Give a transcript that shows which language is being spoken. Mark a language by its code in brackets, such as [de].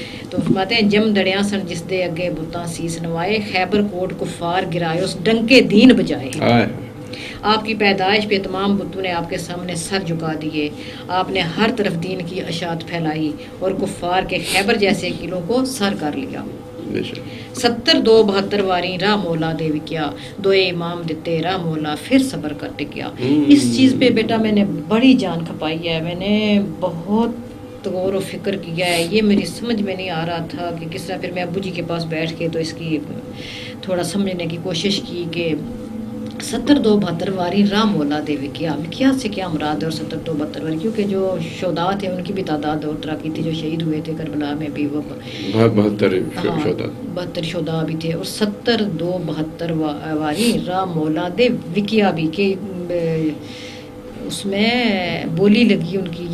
[pa] تو فرماتے ہیں جم دڑیاں سن جس دے اگے بتاں سیس نوائے, خیبر کوٹ کفار گرائے اس ڈنکے دین بجائے. [ur] آپ کی پیدائش پہ تمام بتوں نے آپ کے سامنے سر جھکا دیے. آپ نے ہر طرف دین کی اشاعت پھیلائی اور کفار کے خیبر جیسے قلعوں کو سر کر لیا. [pa] 70-72 واری راہ مولا دے وکیا, دوئے امام دیتے راہ مولا پھر صبر کر ٹکیا. [ur] اس چیز پہ بیٹا میں نے بڑی جان کھپائی ہے, میں نے بہت غور و فکر کیا ہے. یہ میری سمجھ میں نہیں آ رہا تھا کہ کس طرح. پھر میں ابو جی کے پاس بیٹھ کے تو اس کی تھوڑا سمجھنے کی کوشش کی کہ [pa] 70-72 واری راہ مولا دے وکیا, [ur] وکیا سے کیا مراد ہے, اور 70-72 واری, کیونکہ جو شہداء تھے ان کی بھی تعداد اور طرح کی تھی, جو شہید ہوئے تھے کربلا میں بھی وہ 72 شہداء بھی تھے. اور 70-72 واری راہ مولا دے وکیا بھی, کہ اس میں بولی لگی ان کی.